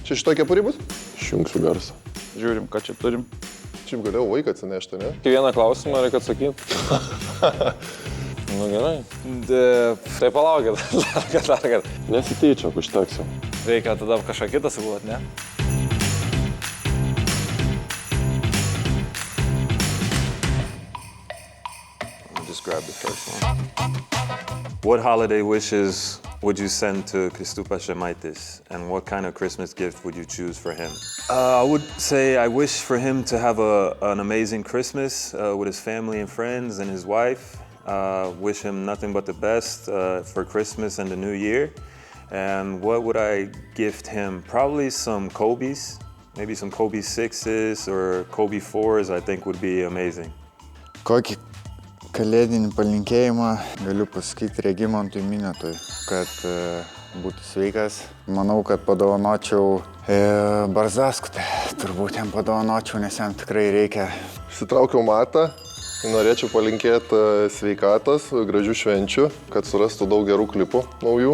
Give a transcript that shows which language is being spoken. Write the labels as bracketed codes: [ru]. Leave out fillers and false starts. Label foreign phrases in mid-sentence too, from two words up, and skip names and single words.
[lt] Čia šitoj kepurį bus? Išjungsiu garsą. Žiūrim, ką čia turim. Šiaip galėjau vaiką atsinešti, ne? Vieną klausimą reikia atsakyti. Nu gerai. Tai palaukit, dar kartą. Nesityčiok, užteks jau. Reikia tada kažką kitą sugalvoti, ne? [en] Just grab the first one. What holiday wishes would you send to Kristupas Žemaitis, and what kind of Christmas gift would you choose for him? I would say I wish for him to have an amazing Christmas with his family and friends and his wife. Wish him nothing but the best for Christmas and the New Year. And what would I gift him? Probably some Kobe's, maybe some Kobe 6s or Kobe 4s, I think would be amazing. [lt] Kokį kalėdinį palinkėjimą galiu pasakyti Regimantui Minetui, kad būtų sveikas. Manau, kad padovanočiau Barzaskutę. Turbūt jam padovanočiau, nes jam tikrai reikia. Sitraukiau matą, norėčiau palinkėti sveikatos, gražių švenčių, kad surastų daug gerų klipų naujų.